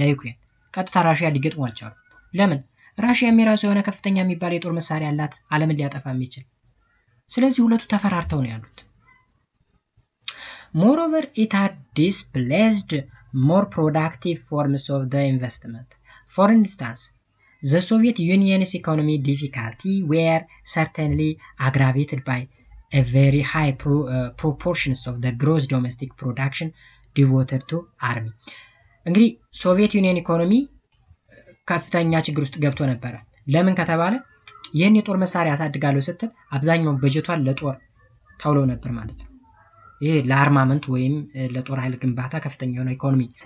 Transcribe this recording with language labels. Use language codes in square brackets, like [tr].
[am] ለዩክሬን። ቀጥታ ራሺያ ሊገጥሙ አልቻሉ። ለምን? ራሺያ የራሷ የሆነ ከፍተኛ የሚባል የጦር መሳሪያ አላት ዓለምን ሊያጠፋ የሚችል። ስለዚህ ሁለቱ ተፈራርተው ነው ያሉት። [en] Moreover, it had displaced more productive forms of the investment. For instance, the Soviet Union's economic difficulty were certainly aggravated by a very high proportions of the gross domestic production devoted to army. [am] እንግዲህ ሶቪየት ዩኒየን ኢኮኖሚ ከፍተኛ ችግር ውስጥ ገብቶ ነበር። ለምን ከተባለ ይህን የጦር መሳሪያ አሳድጋለሁ ስትል አብዛኛው በጀቷን ለጦር ታውሎ ነበር ማለት ነው። ይሄ ለአርማመንት ወይም ለጦር ኃይል ግንባታ ከፍተኛ የሆነ ኢኮኖሚ